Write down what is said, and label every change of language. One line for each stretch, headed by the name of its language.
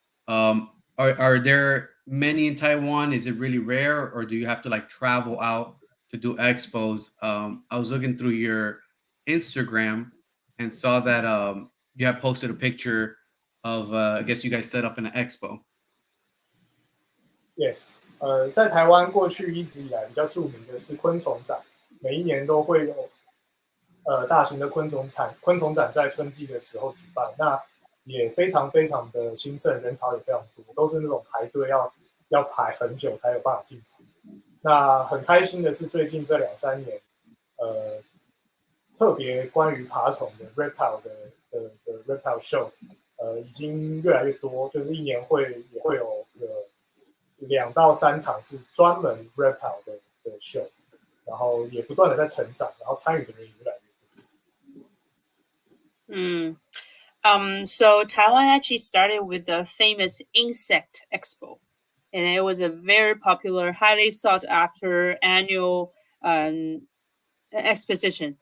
English: Are there many in Taiwan? Is it really rare, or do you have to like travel out to do expos? I was looking through your Instagram and saw that you have posted a picture of I guess you guys set up in an expo.
Chinese: Yes，在台湾过去一直以来比较著名的是昆虫展，每一年都会有大型的昆虫展在春季的时候举办，那也非常非常的兴盛，人潮也非常多，都是那种排队要排很久才有办法进场。那很开心的是，最近这2-3年，特别关于爬虫的 reptile 的 reptile show，已经越来越多，就是一年也会有2到3场是专门 reptile 的 show， 然后也不断的在成长，然后参与的人也越来越多。
English: So Taiwan actually started with the famous insect expo, and it was a very popular, highly sought after annual exposition.